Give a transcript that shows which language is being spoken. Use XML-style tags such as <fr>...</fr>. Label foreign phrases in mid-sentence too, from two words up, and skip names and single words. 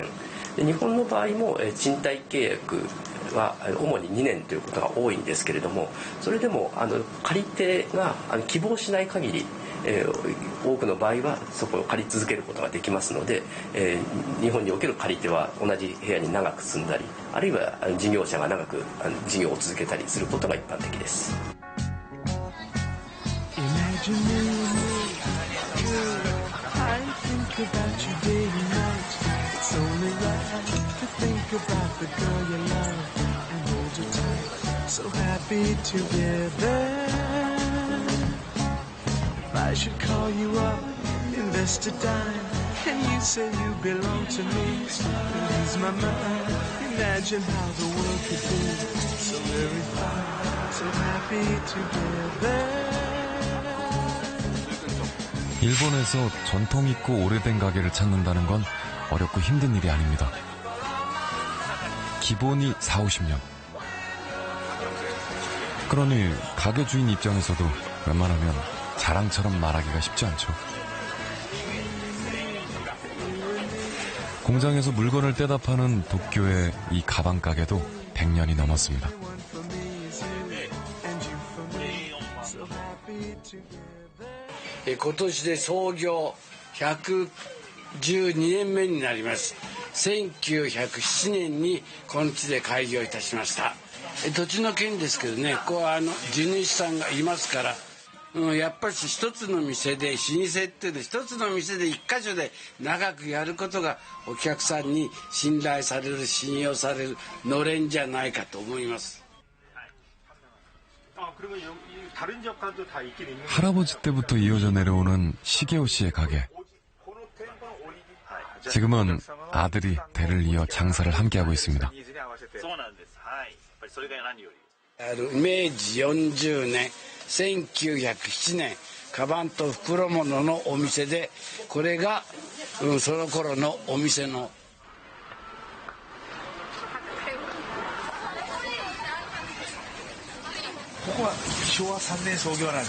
<ja>日本の場合も賃貸契約は主に2年ということが多いんですけれども、それでも借り手が希望しない限り多くの場合はそこを借り続けることができますので、日本における借り手は同じ部屋に長く住んだり、あるいは事業者が長く事業を続けたりすることが一般的です。</ja> <en>About the girl you love and hold you tight, so happy together. If I should call you up, invest a dime, and you say you belong to me, lose my mind. Imagine how the world could be so very fine, so happy together.</en> <ko>일본에서 전통 있고 오래된 가게를 찾는다는 건 어렵고 힘든 일이 아닙니다. 기본이 40-50년. 그러니 가게 주인 입장에서도 웬만하면 자랑처럼 말하기가 쉽지 않죠. 공장에서 물건을 떼다 파는 도쿄의 이 가방 가게도 100년이 넘었습니다.</ko> <ja>今年で創業112年目になります。1907年にこの地で開業いたしました。土地の件ですけどね、ここは地主さんがいますから、やっぱり一つの店で老舗っていうのは一つの店で一箇所で長くやることがお客さんに信頼される、信用されるのれんじゃないかと思います。</ja> <ko>할아버지 때부터 이어져 내려오는 시게오 씨의 가게. 지금은 아들이 대를 이어 장사를 함께하고 있습니다.</ko> <ja>明治40年、1907年、カバンと袋物のお店で、これが、その頃のお店の。ここは昭和3年創業なんですか？</ja>